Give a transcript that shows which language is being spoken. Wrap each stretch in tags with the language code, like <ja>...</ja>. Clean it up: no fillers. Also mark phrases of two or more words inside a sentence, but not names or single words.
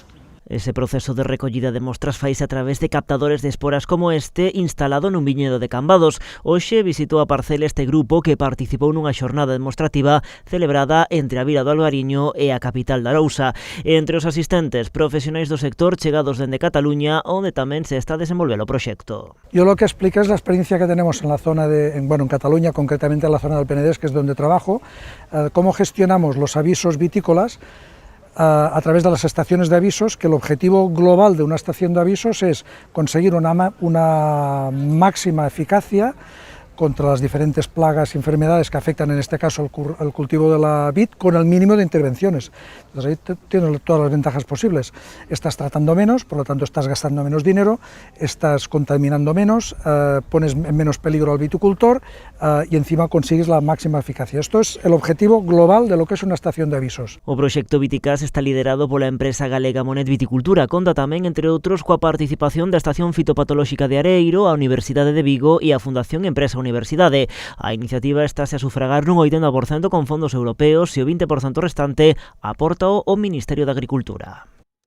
<gl>Ese proceso de recollida de mostras faise a través de captadores de esporas como este instalado nun viñedo de Cambados. Hoxe visitou a parcela este grupo que participou nunha xornada demostrativa celebrada entre a Vila do Albariño e a capital da Arousa. Entre os asistentes, profesionais do sector chegados dende Cataluña, onde tamén se está a desenvolver o proxecto.</gl> <es>Yo lo que explico es la experiencia que tenemos en la zona en Cataluña, concretamente en la zona del Penedés, que es donde trabajo, cómo gestionamos los avisos vitícolas a través de las estaciones de avisos, que el objetivo global de una estación de avisos es conseguir una máxima eficacia contra las diferentes plagas y enfermedades que afectan en este caso al cultivo de la vid, con el mínimo de intervenciones. Entonces ahí tienes todas las ventajas posibles. Estás tratando menos, por lo tanto estás gastando menos dinero, estás contaminando menos, pones en menos peligro al viticultor y encima consigues la máxima eficacia. Esto es el objetivo global de lo que es una estación de avisos.</es> <gl>O proxecto Viticas está liderado pola empresa galega Monet Viticultura, conta tamén, entre outros, coa participación da Estación Fitopatolóxica de Areiro, a Universidade de Vigo e a Fundación Empresa Universidade. A iniciativa estáse a sufragar nun 80% con fondos europeos e o 20% restante aporta o Ministerio de Agricultura.</gl>